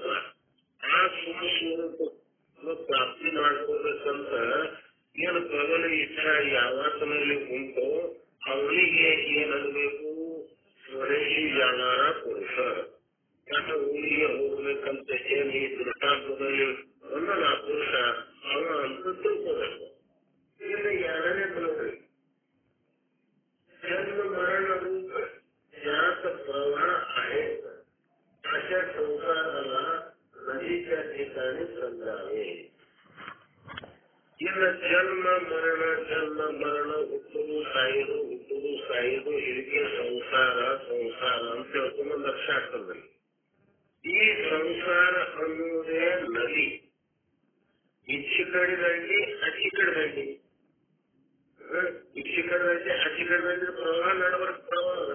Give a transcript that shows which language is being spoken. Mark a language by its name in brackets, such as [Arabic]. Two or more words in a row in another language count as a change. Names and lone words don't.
[Kannada] ಆ ಸ್ವಸ್ವರೂಪ ಪ್ರಾಪ್ತಿ ಮಾಡ್ಕೋಬೇಕಂತ ಏನು ಪ್ರಬಲ ಇಚ್ಛಾ ಯಾವತ್ತನಲ್ಲಿ ಉಂಟೋ ಅವನಿಗೆ ಏನಬೇಕು? [Marathi] स्वदेशी जाणार पुरुष. [Kannada] ತನ್ನ ಊರಿಗೆ ಹೋಗ್ಬೇಕಂತ ಏನು ಈ ದೃಷ್ಟಾಂತದಲ್ಲಿ ಒಂದಲ್ಲ ಪುರುಷ ಅವ ಅಂತ ತಿಳ್ಕೋಬೇಕು. ಇನ್ನು ಎರಡನೇ ನೋಡ್ರಿ, [Marathi] जन्म मरण रूप ज्ञात प्रवाह आहेत अशा संसाराला नदीच्या ठिकाणी समजावे. [Kannada] ಇನ್ನು ಜನ್ಮ ಮರಣ ಹುಟ್ಟುದು ಸಾಯುದು ಇದಕ್ಕೆ ಸಂಸಾರ ಅಂತ ತಿಳ್ಕೊಂಡು ಲಕ್ಷ ಆಗ್ತದೆ. ಈ ಸಂಸಾರ ಅನ್ನುವುದೇ ನದಿ. ಈಚೆ ಕಡೆ ದಂಡಿ ಅಚ್ಚಿ ಕಡೆ ದಂಡಿ, ಈಚೆ ಕಡೆ ದಂಡಿ ಅಚ್ಚಿ ಕಡೆ ದಂಡಿ ಪ್ರವಾಹ ನಡಬರ್ಕ ಪ್ರವಾಹ.